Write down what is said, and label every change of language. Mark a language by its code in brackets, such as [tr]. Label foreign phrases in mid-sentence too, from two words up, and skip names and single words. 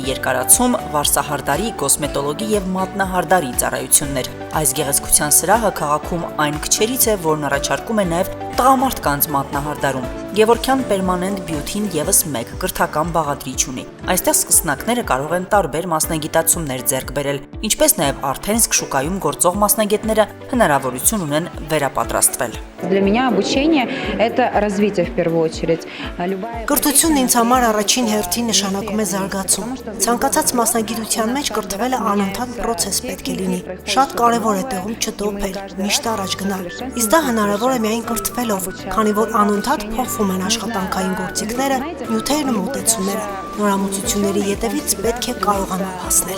[hy] երկարացում, վարսահարդարի, կոսմետոլոգի եւ մատնահարդարի ծառայություններ։ Այս գեղեցկության սրահը քաղաքում այն քչերից է, որն առաջարկում է նաեւ տղամարդկանց մատնահարդարում։ Գևորգյան Permanent Beauty-ն եւս մեկ կրթական բաղադրիչ ունի։ Այստեղ սկսնակները կարող են տարբեր մասնագիտացումներ ձեռք բերել, ինչպես նաեւ արդեն իսկ շուկայում գործող մասնագետները հնարավորություն ունեն վերապատրաստվել։ [ru] Для меня обучение это развитие в первую очередь. [hy] Կրթությունն ինձ համար առաջին հերթին նշանակում է զարգացում։ Ցանկացած մասնագիտության մեջ կրթվելը անընդհատ process պետք է լինի։ Շատ կարևոր է տեղում չտոփել, միշտ առաջ գնալ։ Իսկ դա հնարավոր է միայն կրթվելով, քանի որ անընդհատ փոխվում են աշխատանքային գործիքները, նյութերն ու մոտեցումները։ Նորամուծությունների ետևից պետք է կարողանալ հասնել։